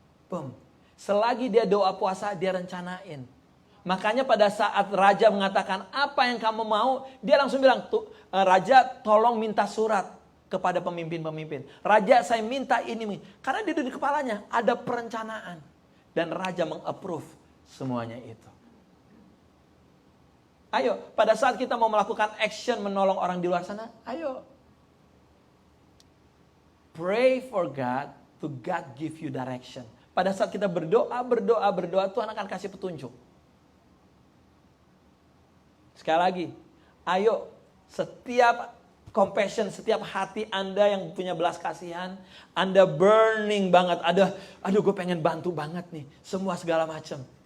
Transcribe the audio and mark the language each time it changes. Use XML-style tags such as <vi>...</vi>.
<id>Boom. Selagi dia doa puasa, dia rencanain. Makanya pada saat raja mengatakan apa yang kamu mau, dia langsung bilang, Raja tolong minta surat kepada pemimpin-pemimpin. Raja saya minta ini. Karena di kepalanya ada perencanaan. Dan raja meng-approve semuanya itu. Ayo, pada saat kita mau melakukan action menolong orang di luar sana, ayo.</id> <en>Pray for God, to God give you direction.</en> <id>Pada saat kita berdoa, Tuhan akan kasih petunjuk. Sekali lagi, ayo setiap compassion, setiap hati Anda yang punya belas kasihan, Anda burning banget, aduh gue pengen bantu banget nih, semua segala macam.</id>